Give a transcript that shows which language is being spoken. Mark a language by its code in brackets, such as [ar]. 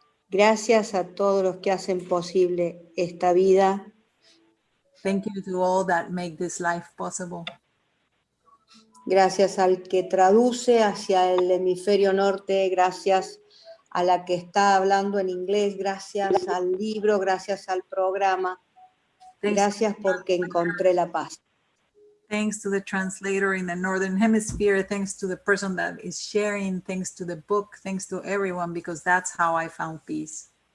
[es] Gracias a todos los que hacen posible esta vida. [en] Thank you to all that make this life possible. [es] Gracias al que traduce hacia el hemisferio norte, gracias a la que está hablando en inglés, gracias al libro, gracias al programa. Gracias porque encontré la paz. [en] Thanks to the translator in the Northern Hemisphere, thanks to the person that is sharing, thanks to the book, thanks to everyone, because that's how I found peace.